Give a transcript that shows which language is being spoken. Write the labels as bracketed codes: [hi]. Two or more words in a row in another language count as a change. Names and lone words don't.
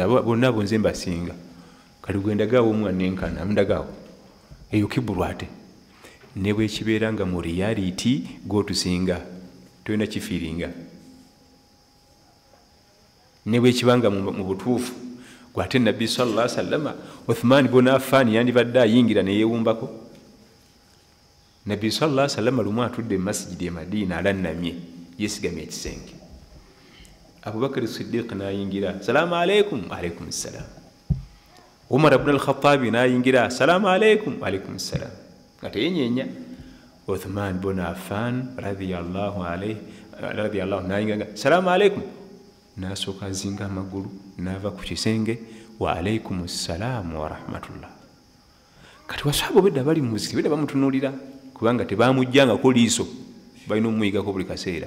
[lg] Bonna abo nze mbasinga. Kati gwe ndagaawo omwana enkana mundagaawo. Eyo kiburu ate. Ne bwekibeera nga mu reality gw'otusinga tolina kifiiringa. Ne bwekibanga mu butuufu gwate Nabbi [ar] صلى الله عليه وسلم [lg] Uthman ibn Affan yandibadde ayingira ne yeewumbako. Nabbi [ar] صلى الله عليه وسلم [lg] lumu atudde mu masjidi e Madina alannamye yeesigamye ekisenge. Abubakar Siddiq n'ayingira, [ar] السلام عليكم. عليكم السلام. Umar ibn al-Khattab n'ayingira, السلام عليكم. عليكم السلام. [lg] Nga teyenyeenya. Uthman ibn Affan radiyallahu n'ayingira, [ar] السلام عليكم. [lg] N'asooka azinga amagulu n'ava ku kisenge, [ar] وعليكم السلام ورحمة الله. [lg] Kati wasahaba bedda bali mu muziki bedda bamutunuulira kubanga tebaamujjangako liiso, balina omuyigako buli kaseera.